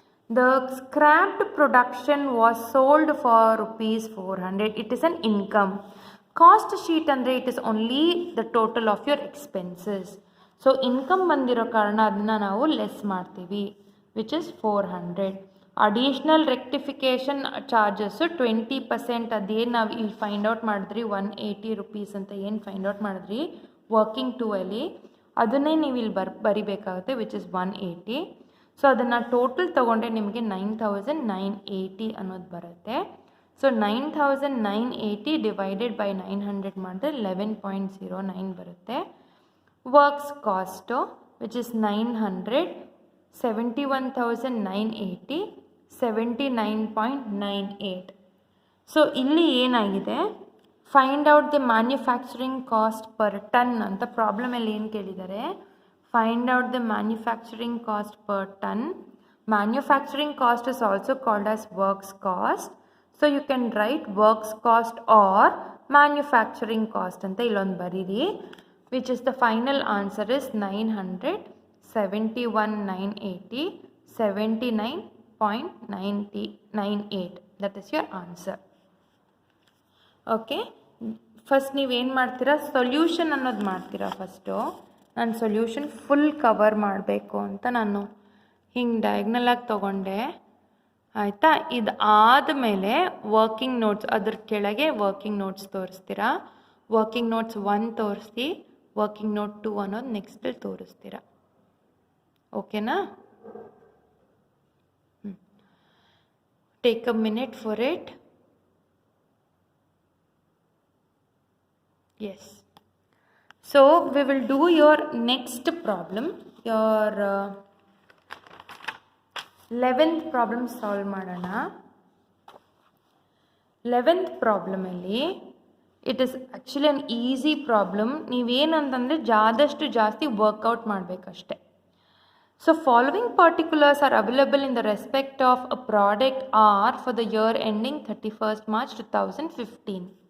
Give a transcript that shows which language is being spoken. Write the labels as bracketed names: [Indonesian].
[English] The scrapped production was sold for rupees 400. It is an income. Cost sheet andre it is only the total of your expenses. [Kannada] So income bandiro karana adna ನಾವು less ಮಾಡ್ತೀವಿ, [English] which is 400. Additional rectification charges 20%. [Kannada] ಅದೇನು ನಾವು ಇಲ್ಲಿ find out ಮಾಡಿದ್ರಿ 180 rupees ಅಂತ ಏನು find out ಮಾಡಿದ್ರಿ working 2 ಅಲ್ಲಿ, ಅದನ್ನೇ ನೀವು ಇಲ್ಲಿ ಬರಿಬೇಕಾಗುತ್ತೆ, [English] Which is 180. [Kannada] ಸೊ ಅದನ್ನು ಟೋಟಲ್ ತೊಗೊಂಡ್ರೆ ನಿಮಗೆ 9,980 ಅನ್ನೋದು ಬರುತ್ತೆ. [English] so 9,980 divided by 900 [Kannada] ಮಾಡಿದ್ರೆ 11.09 ಬರುತ್ತೆ. [English] Works cost which is 900, 71,980, 79.98. [Kannada] So ಇಲ್ಲಿ ಏನಾಗಿದೆ, [English] find out the manufacturing cost per ton [Kannada] ಅಂತ ಪ್ರಾಬ್ಲಮಲ್ಲಿ ಏನು ಕೇಳಿದ್ದಾರೆ. [English] Find out the manufacturing cost per ton. Manufacturing cost is also called as works cost. So you can write works cost or manufacturing cost [Kannada] anta illondu bariri. [English] which is the final answer is 900, 71,980, 79.98. That is your answer. [Kannada] Okay, first ನೀವೇನು ಮಾಡ್ತೀರಾ, solution ಅನ್ನೋದು ಮಾಡ್ತೀರಾ. First ನಾನು solution full cover ಮಾಡಬೇಕು ಅಂತ ನಾನು ಹಿಂಗೆ ಡಯಾಗ್ನಲಾಗಿ ತೊಗೊಂಡೆ, ಆಯಿತಾ. ಇದು ಆದಮೇಲೆ ವರ್ಕಿಂಗ್ ನೋಟ್ಸ್, ಅದ್ರ ಕೆಳಗೆ ವರ್ಕಿಂಗ್ ನೋಟ್ಸ್ ತೋರಿಸ್ತೀರಾ. [English] Working notes 1 ತೋರಿಸಿ, working note 2 ಅನ್ನೋದು ನೆಕ್ಸ್ಟಲ್ಲಿ ತೋರಿಸ್ತೀರಾ. ಓಕೆನಾ? Take a minute for it. Yes. So we will do your next problem, your 11th problem solve [Kannada] ಮಾಡೋಣ. [English] 11th problem ಅಲ್ಲಿ it is actually an easy problem. [Kannada] ನೀವೇನಂತಂದರೆ ಆದಷ್ಟು ಜಾಸ್ತಿ workout ಮಾಡಬೇಕಷ್ಟೆ. [English] So following particulars are available in the respect of a product are for the year ending 31st March 2015.